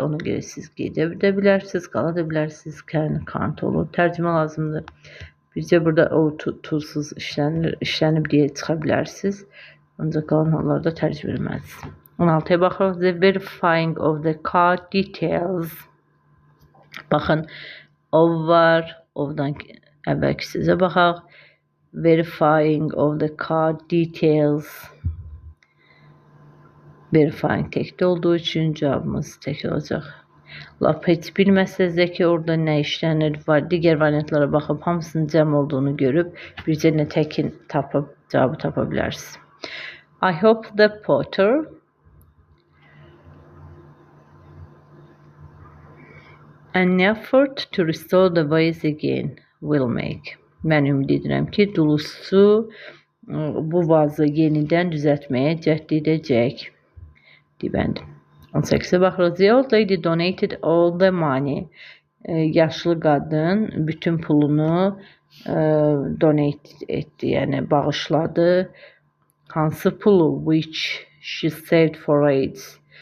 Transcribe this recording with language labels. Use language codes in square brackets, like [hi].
[az] Ona görə siz gedə bilərsiniz, qala da bilərsiniz. Can, can't olur. Tərcümə lazımdır. Bircə burada o tuzsuz işlənib deyə çıxa bilərsiniz. Ancaq qalan hallarda tərcümə etməlisiniz. 16'ya baxırıq. [en] The verifying of the card details. [az] Baxın, of var. Ofdan əvvəlki sizə baxaq. [en] Verifying of the card details. [az] Verifying tekdə olduğu üçün cavabımız tek olacaq. Lap heç bilməsəz də ki, orada nə işlənir var. Digər variantlara baxıb hamısının cəm olduğunu görüb bircə nə təkin tapıb cavabı tapa bilərsiniz. [en] I hope the Potter an effort to restore the ways again will make. [az] Mən ümid edirəm ki, dulusu bu vazı yenidən düzəltməyə cəhd edəcək. Dibənd. 18'e baxırıq. The old lady donated all the money. Yaşlı qadın bütün pulunu donate etdi, yəni bağışladı. [en] Hansı pulu? Which she saved for AIDS.